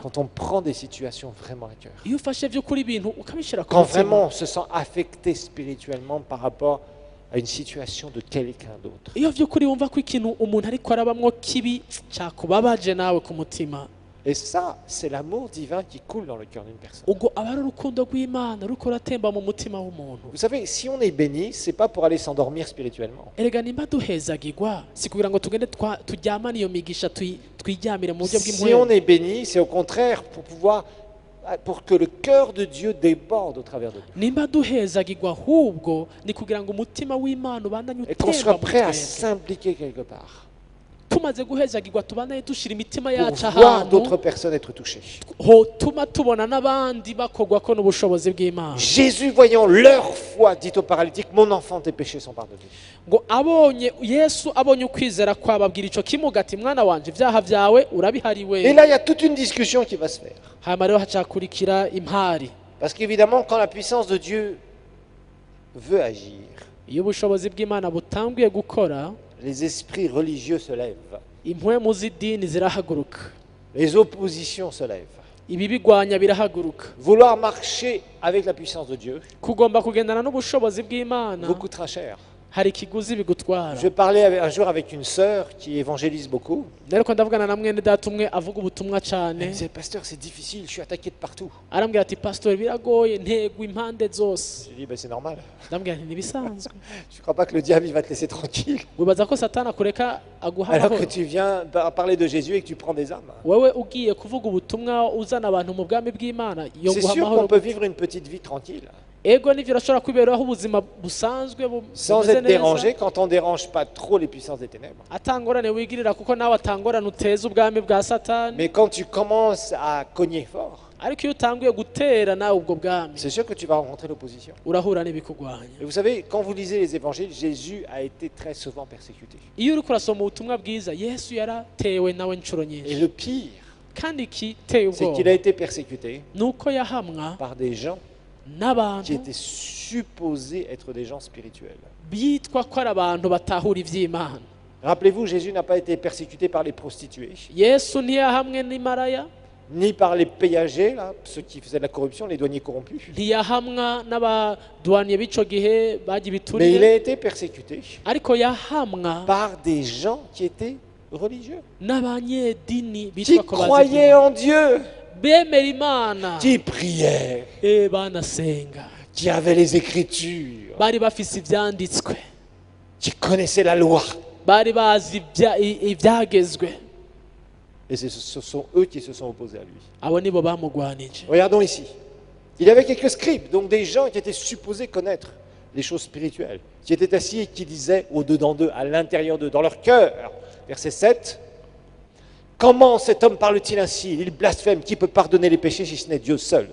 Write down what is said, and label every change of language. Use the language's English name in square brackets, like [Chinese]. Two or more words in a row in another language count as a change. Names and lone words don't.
[French] Quand on prend des situations vraiment à cœur. [Rundi] Iyo ufashe by'ukuri ibintu ukabishyira ku [French] Quand [Rundi] mutima, [French] vraiment on se sent affecté spirituellement par rapport à une situation de quelqu'un d'autre. [Rundi] iyo by'ukuri wumva ko ikintu umuntu ariko arabamwo kibi cyakubabaje nawe ku mutima, [French] Et ça, c'est l'amour divin qui coule dans le cœur d'une personne. [Rundi] ubwo aba ari urukundo rw'Imana ruriko ruratemba mu mutima w'umuntu. [French] Vous savez, si on est béni, c'est pas pour aller s'endormir spirituellement. [Rundi] Erega nimba duhezagirwa si kugira ngo tugende turyamane iyo migisha twiryamire mu buryo [French] Si on [Rundi] bw'impwemu. [French] est béni, c'est au contraire pour pouvoir pour que le cœur de Dieu déborde au travers de nous. [Rundi] nimba duhezagirwa ahubwo ni kugira ngo umutima w'Imana ubandanye [French] Et qu'on [Rundi] utemba [French] soit [Rundi] mu [French] prêt à [Rundi] twebwe [French] s'impliquer quelque part. [Rundi] tumaze guhezagirwa tubandanye dushira imitima [French] Pour [Rundi] yacu [French] voir [Rundi] ahantu [French] d'autres personnes être touchées. [Rundi] hotuma tubona n'abandi bakogwako n'ubushobozi bw'Imana [French] Jésus, voyant leur foi, dit au paralytique, mon enfant, tes péchés sont pardonnés. [Rundi] ngo abonye Yesu abonye ukwizera kwababwira ico kimuga ati mwana wanje ibyaha byawe [French] Et [Rundi] urabihariwe [French] là, il y a toute une discussion qui va se faire. [Rundi] hama rero hacakurikira impari [French] Parce qu'évidemment, quand la puissance de Dieu veut agir, [Rundi] iyo ubushobozi bw'Imana butanguye gukora [French] les esprits religieux se lèvent, [Rundi] impwemu z'idini zirahaguruka [French] les oppositions se lèvent. [Rundi] ibibigwanya birahaguruka [French] Vouloir marcher avec la puissance de Dieu [Rundi] kugomba kugendana n'ubushobozi bw'Imana [French] vous coûtera cher. [Rundi] hari ikiguzi bigutwara [French] Je parlais un jour avec une sœur qui évangélise beaucoup. [Rundi] rero ko ndavugana na mwene data umwe avuga ubutumwa [French] Elle [Rundi] cyane [French] me disait, pasteur, c'est difficile, je suis attaqué de partout. [Rundi] arambwira ati pastor biragoye ntegwa impande zose [French] J'ai dit, ben, c'est normal. [Rundi] ndambwira nti nibisanzwe [French] Je ne crois pas que le diable il va te laisser tranquille. [Rundi] wibaza ko satani akureka aguha [French] Alors que [Rundi] amahoro [French] tu viens parler de Jésus et que tu prends des âmes. [Rundi] wewe ugiye kuvuga ubutumwa uzana abantu mu bwami bw'Imana yo [French] C'est [Rundi] guha [French] sûr qu'on [Rundi] amahoro [French] peut vivre une petite vie tranquille, [Rundi] ego nivyo urashobora kwiberaho ubuzima busanzwe [French] sans [Rundi] bumeze [French] être [Rundi] neza [French] dérangé quand on ne dérange pas trop les puissances des ténèbres. [Rundi] atangorane wigirira kuko nawe atangorane uteza ubwami bwa satani [French] Mais quand tu commences à cogner fort, [Rundi] ariko iyo utanguye gutera nawe ubwo bwami [French] c'est sûr que tu vas rencontrer l'opposition. [Rundi] urahura n'ibikugwanya [French] Et vous savez, quand vous lisez les évangiles, Jésus a été très souvent persécuté. [Rundi] iyo uriko urasoma ubutumwa bwiza Yesu yaratewe nawe inshuro [French] Et [Rundi] nyinshi [French] le pire, [Rundi] kandi ikiteye [French] c'est qu'il [Rundi] ubwoba [French] a été persécuté [Rundi] nuko yahamwa [French] par des gens qui [Rundi] n'abantu [French] étaient supposés être des gens spirituels. [Rundi] bitwa ko ari abantu batahura ivy'Imana. [French] Rappelez-vous, Jésus n'a pas été persécuté par les prostituées, [Rundi] Yesu ntiyahamwe n'imaraya [French] ni par les péagers, là, ceux qui faisaient de la corruption, les douaniers corrompus. [Rundi] ntiyahamwa n'abadwaniye b'ico gihe bagiye [French] Mais il [Rundi] bituriye [French] a été persécuté [Rundi] ariko yahamwa [French] par des gens qui étaient religieux, [Rundi] n'abanyedini [French] qui [Rundi] bitwa ko [French] croyaient en Dieu, [Rundi] bemera Imana [French] qui priaient, [Rundi] banasenga [French] qui avaient les Écritures, [Rundi] bari bafise ivyanditswe [French] qui connaissaient la loi. [Rundi] bari bazi ivyagezwe [French] Et ce sont eux qui se sont opposés à lui. [Rundi] abo nibo bamugwanije. [French] Regardons ici. Il y avait quelques scribes, donc des gens qui étaient supposés connaître les choses spirituelles, qui étaient assis et qui disaient au-dedans d'eux, à l'intérieur d'eux, dans leur cœur. Verset 7. Comment cet homme parle-t-il ainsi? Il blasphème. Qui peut pardonner les péchés si ce n'est Dieu seul?